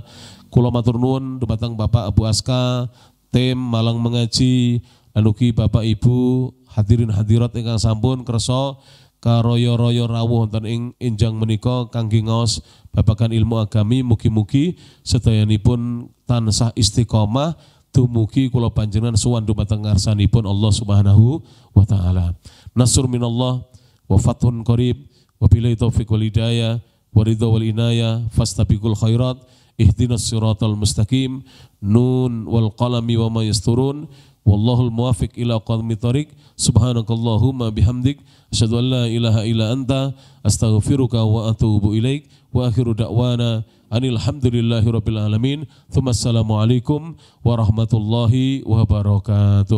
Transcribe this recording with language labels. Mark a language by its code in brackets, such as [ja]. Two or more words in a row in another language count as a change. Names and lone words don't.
[jv] Kula matur nuwun dumateng Bapak Abu Aska, tim Malang Mengaji, lan ugi Bapak Ibu hadirin hadirat ingkang sampun kersa karoyo-royo rawuh wonten ing enjang menika kangge ngaos babagan ilmu agami. Mugi-mugi sedayanipun tansah istiqomah dumugi kula panjenengan sowan dumateng ngarsanipun Allah [ar] سبحانه وتعالى. نصر من الله وفتح قريب. وبالله التوفيق والهداية والرضا والعناية فاستبقوا الخيرات اهدنا الصراط المستقيم ن والقلم وما يسطرون والله الموفق إلى أقوم الطريق سبحانك اللهم وبحمدك أشهد أن لا إله إلا أنت أستغفرك وأتوب إليك وآخر دعوانا أن الحمد لله رب العالمين ثم السلام عليكم ورحمة الله وبركاته.